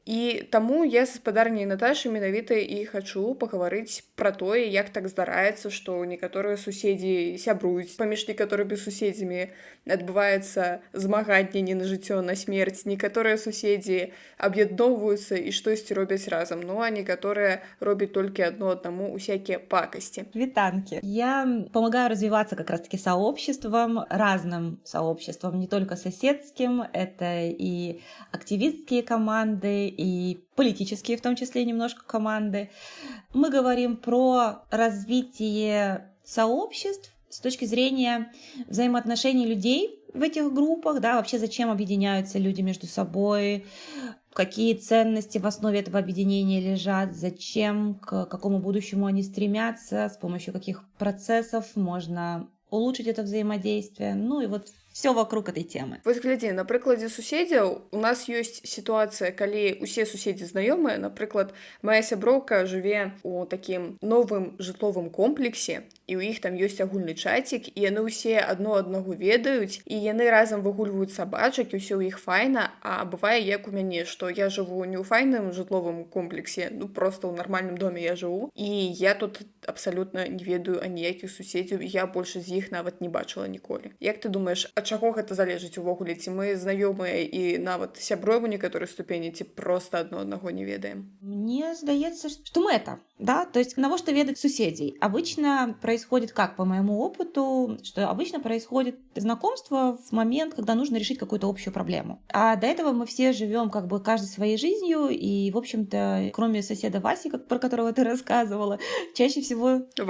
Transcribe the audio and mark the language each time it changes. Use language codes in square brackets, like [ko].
[be] І таму я са спадарняй Наташай менавіта і хачу пагаварыць пра тое, як так здараецца, што некаторыя суседзі сябруюць паміж некаторымі суседзямі, адбываецца змаганне не на жыццё, а на смерць. Некаторыя суседзі аб'ядноўваюцца і штосьці робяць разам, ну а некаторыя робяць толькі адно аднаму усякія пакасці. Витанки. [ru] Я помогаю развиваться как раз-таки сообществам, разным сообществам, не только соседским. Это и активистские команды, и политические, в том числе, немножко команды. Мы говорим про развитие сообществ с точки зрения взаимоотношений людей в этих группах, да, вообще зачем объединяются люди между собой, какие ценности в основе этого объединения лежат, зачем, к какому будущему они стремятся, с помощью каких процессов можно улучшить это взаимодействие, ну и вот все вокруг этой темы. [be] Вось глядзі, на прыкладзе суседзяў у нас ёсць сітуацыя, калі усе суседзі знаёмыя. Напрыклад, моя сяброўка жыве ў такім новым жытловым комплексе, і ў іх там ёсць агульны чацік, і яны ўсе адно аднаго ведаюць, і яны разам выгульваюць сабачак, і ўсё ў іх файна. А бывае, як у мяне, што я жыву не ў файным жытловым комплексе, ну проста ў нармальным доме я жыву, і я тут абсалютна не ведаю аніякіх суседзяў, і я больш з іх нават не бачыла ніколі. Як ты думаеш, ад чаго гэта залежыць увогуле? Ці мы знаёмыя і нават сяброем у некаторай ступені, ці проста адно аднаго не ведаем? Мне здаецца, [ru] что мы это, да, то есть на что ведать суседей. Обычно происходит как, по моему опыту, что обычно происходит знакомство в момент, когда нужно решить какую-то общую проблему. А до этого мы все живем как бы каждый своей жизнью, и, в общем-то, кроме соседа Васи, про которого ты рассказывала, чаще всего...